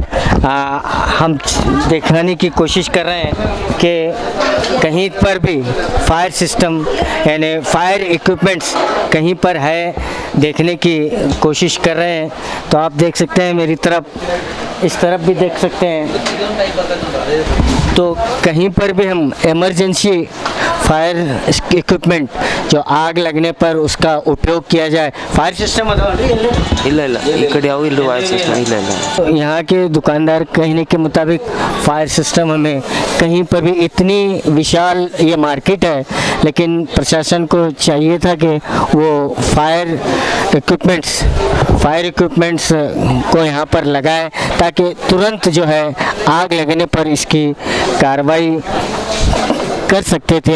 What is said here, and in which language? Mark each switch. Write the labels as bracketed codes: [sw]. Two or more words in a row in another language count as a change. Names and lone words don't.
[hi] हम दिखाने की कोशिश कर रहे हैं कि कहीं पर भी [en] fire system [hi] यानी [en] fire equipments [hi] कहीं पर है, देखने की कोशिश कर रहे हैं। तो आप देख सकते हैं मेरी तरफ, इस तरफ भी देख सकते हैं, तो कहीं पर भी हम [en] emergency fire equipment [hi] जो आग लगने पर उसका उपयोग किया जाए। [en] fire system [kn] ಇಲ್ಲ ಇಲ್ಲ ಈ ಕಡೆ ಯಾವ ಇಲ್ಲ [en] wire system [kn] ಇಲ್ಲ ಇಲ್ಲ [hi] यहाँ के दुकानदार कहने के मुताबिक [en] fire system [hi] हमें कहीं पर भी, इतनी विशाल ये मार्केट है, लेकिन प्रशासन को चाहिए था कि वो [en] fire equipments [hi] को यहाँ पर लगाए ताकि तुरंत जो है आग लगने पर इसकी कार्रवाई कर सकते थे।